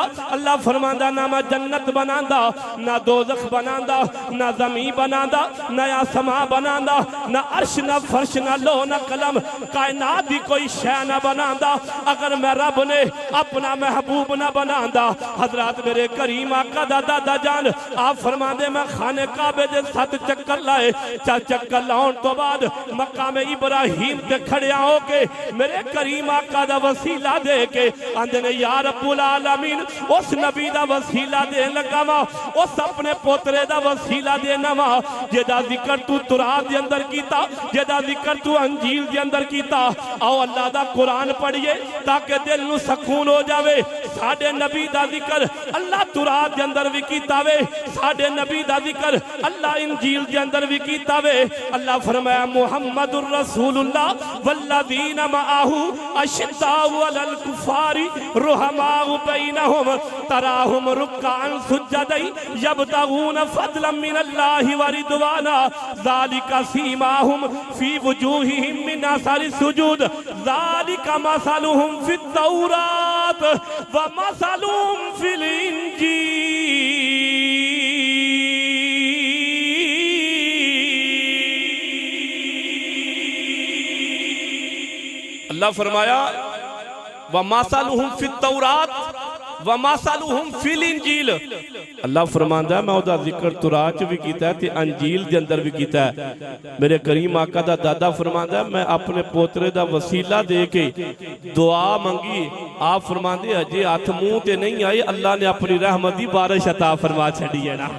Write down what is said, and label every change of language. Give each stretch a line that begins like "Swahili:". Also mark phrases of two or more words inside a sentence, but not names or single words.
Punjabi: اللہ فرماندا نہ میں جنت بناندا، نہ دوزخ بناندا، نہ زمین بناندا، نہ آسماں بناندا، نہ عرش نہ فرش نہ لو نہ قلم، کائنات دی کوئی شے نہ بناندا اگر میں رب نے اپنا محبوب نہ بناندا. حضرات میرے کریم آقا دا دادا جان آپ فرماندے میں خانے کعبے دے 7 چکر لائے. 4 چکر لاؤن توں بعد مقام ابراہیم تے کھڑیا ہوکے میرے کریم آقا دا وسیلہ دے کے آندے نے
Arabic: يا رب العالمين
Punjabi: اس نبی دا وسیلہ دین لگا وا، اس اپنے پوترے دا وسیلہ دینا وا جیدا ذکر تو تورات دے اندر کیتا، جیدا ذکر تو انجیل دے اندر کیتا. آؤ اللہ دا قرآن پڑھیے تاکہ دل نوں سکون ہو جاوے. ساڈے نبی دا ذکر اللہ تورات دے اندر بھی کیتا وے، ساڈے نبی دا ذکر اللہ انجیل دے اندر بھی کیتا وے. اللہ فرمایا
Arabic: محمد رسول الله والذين معه أشداء على الكفار رحماء بينهم تراهم ركعا سجدا يبتغون فضلا من الله ورضوانا ذلك سيماهم في وجوههم من أثر السجود ذلك مثلهم في التوراة ومثلهم في الإنجيل.
Punjabi: اللہ فرمایا
Arabic: ومثلهم في التوراة ومثلهم في الإنجيل.
Punjabi: اللہ فرماندا میں اوہدا ذکر تورات چ بھی کیتا تے انجیل دے اندر بھی کیتا. میرے کریم آقا دا دادا فرماندا میں اپنے پوترے دا وسیلہ دے کے دعا منگی. آپ فرماندے اجے ہتھ منہ تے نہیں آئے، اللہ نے اپنی رحمت دی بارش عطا فرما چھڈی ہے نا.